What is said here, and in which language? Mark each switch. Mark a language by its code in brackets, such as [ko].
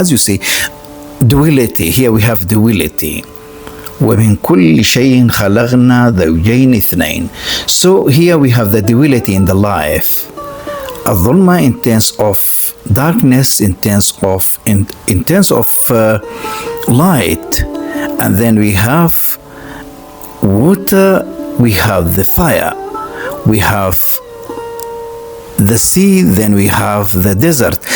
[en] As you see, duality, here we have duality. [ar] ومن كل شيء خلقنا زوجين اثنين. [en] So here we have the duality in the life. الظلمة in terms of darkness, in terms of light, and then we have water, we have the fire, we have the sea, then we have the desert.